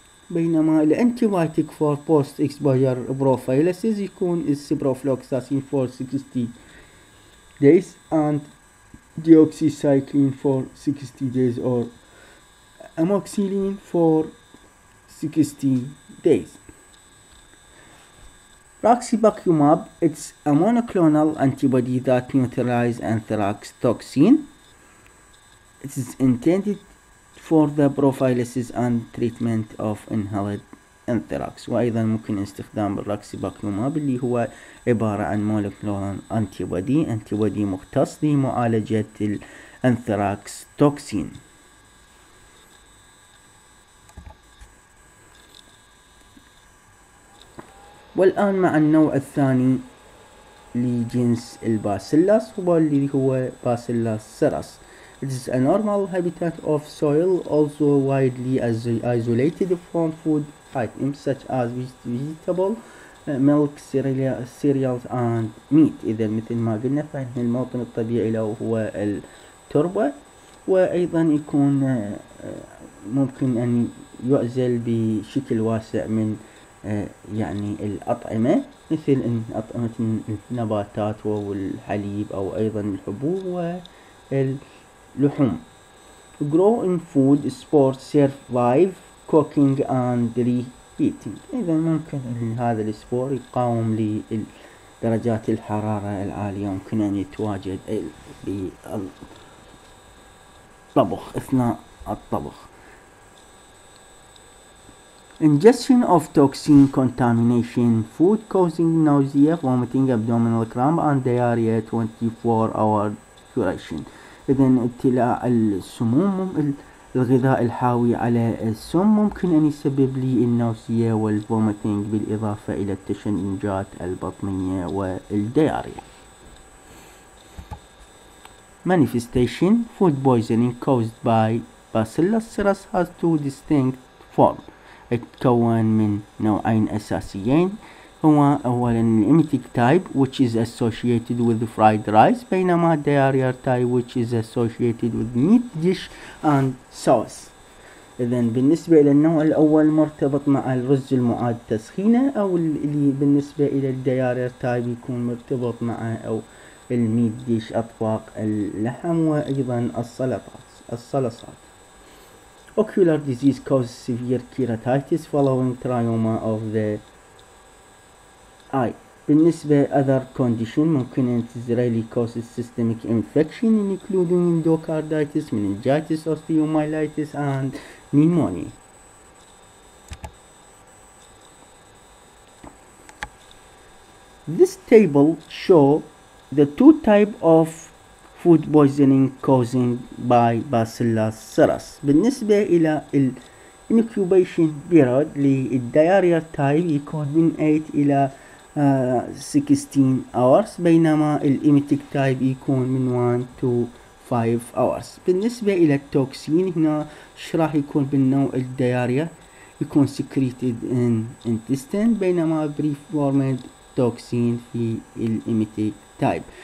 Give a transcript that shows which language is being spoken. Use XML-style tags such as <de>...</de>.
<ar>بينما الانتيبيوتيك</ar> <en>for post exposure prophylaxis</en> <ar>يكون السيبروفلوكساسين</ar> <en>for 60 days and deoxycycline for 60 days or amoxicillin for 60 days. Roxibacumab, it's a monoclonal antibody that neutralizes anthrax toxin. It is intended for the prophylaxis and treatment of inhaled anthrax.</en> <ar>وأيضا ممكن استخدام الروكسيباكلوماب اللي هو عبارة عن مونوكلونال antibody مختص لمعالجة الانثراكس توكسين. والآن مع النوع الثاني لجنس الباسيلس واللي هو باسيلس سيرس.</ar> <en>It is a normal habitat of soil, also widely isolated from food items such as vegetable milk cereals and meat.</en> <ar>إذا مثل ما قلنا فإن الموطن الطبيعي له هو التربة، وأيضا يكون ممكن أن يعزل بشكل واسع من يعني الأطعمة، مثل أطعمة النباتات والحليب أو أيضا الحبوب واللحوم.</ar> <en>Growing food spores survive cooking and reheating.</en> <ar>إذا ممكن أن هذا السبور يقاوم لدرجات الحرارة العالية، ممكن أن يتواجد بالطبخ أثناء الطبخ.</ar> <en>Ingestion of toxin contamination food causing nausea, vomiting, abdominal cramp and diarrhea 24-hour duration.</en> <ar>إذا ابتلاع السموم الغذاء الحاوي على السم ممكن أن يسبب لي النوسية والفوميتنج بالإضافة إلى التشنجات البطنية والدياريا.</ar> <en>Manifestation: food poisoning caused by Bacillus cereus has two distinct forms.</en> <ar>يتكون من نوعين أساسيين، هو أولا الإميتيك</ar> <en>type which is associated with fried rice،</en> <ar>بينما</ar> <en>diarrhea type which is associated with meat dish and sauce.</en> <ar>إذا بالنسبة إلى النوع الأول مرتبط مع الرز المعاد تسخينه، أو اللي بالنسبة إلى الدياريا type يكون مرتبط مع أو الميت ديش أطباق اللحم وأيضا الصلصات.</ar> <en>Ocular disease causes severe keratitis following trauma of the eye.</en> <ar>بالنسبة</ar> <en>other condition</en> <ar>ممكن أن</ar> <en>Israeli causes systemic infection including endocarditis, meningitis, osteomyelitis and pneumonia. This table shows the two types of food poisoning causing by Bacillus cereus.</en> <ar>بالنسبة إلى</ar> <en>incubation period</en> <ar>للdiarrhea type يكون من 8 إلى 16 hours، بينما الإميتيك type يكون من</ar> <en>1 to 5 hours.</en> <ar>بالنسبة إلى التوكسين هنا راح يكون بالنوع الدياريا يكون</ar> <en>secreted in intestine،</en> <ar>بينما preformed توكسين في الإميتيك type.</ar>